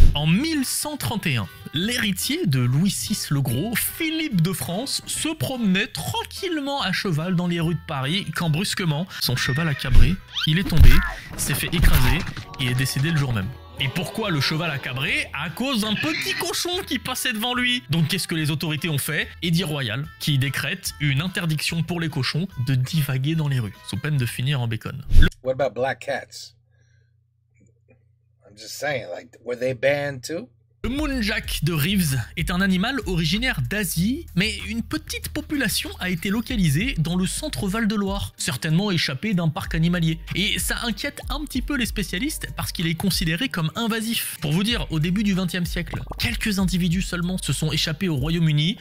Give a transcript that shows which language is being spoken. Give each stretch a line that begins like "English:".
French: En 1131, l'héritier de Louis VI le Gros, Philippe de France, se promenait tranquillement à cheval dans les rues de Paris quand brusquement, son cheval a cabré, il est tombé, s'est fait écraser et est décédé le jour même. Et pourquoi le cheval a cabré? À cause d'un petit cochon qui passait devant lui. Donc qu'est-ce que les autorités ont fait? Édit royal qui décrète une interdiction pour les cochons de divaguer dans les rues, sous peine de finir en bacon.
English: What about black cats? I'm just saying, like, were they banned too?
French: Le muntjac de Reeves est un animal originaire d'Asie, mais une petite population a été localisée dans le centre Val-de-Loire, certainement échappé d'un parc animalier. Et ça inquiète un petit peu les spécialistes parce qu'il est considéré comme invasif. Pour vous dire, au début du XXe siècle, quelques individus seulement se sont échappés au Royaume-Uni.